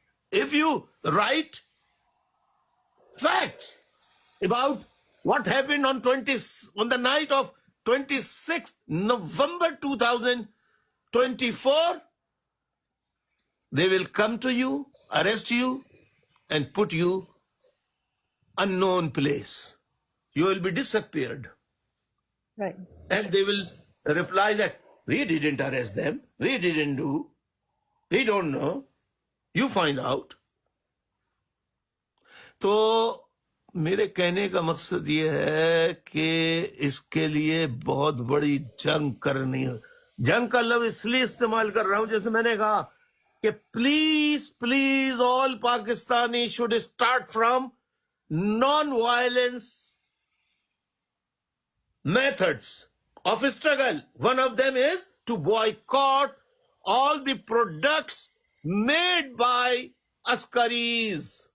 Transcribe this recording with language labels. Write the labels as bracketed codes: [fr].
[en] If you write facts about what happened on the night of 26th November 2024, they will come to you, arrest you, and put you unknown place. You will be disappeared. Right. And they will reply that we didn't arrest them, we didn't do, we don't know, you find out. [ur] تو میرے کہنے کا مقصد یہ ہے کہ اس کے لیے بہت بڑی جنگ کرنی ہے. جنگ کا لفظ اس لیے استعمال کر رہا ہوں جیسے میں نے کہا کہ [en] Please all Pakistani should start from non violence methods of struggle. One of them is to boycott all the products made by askaris.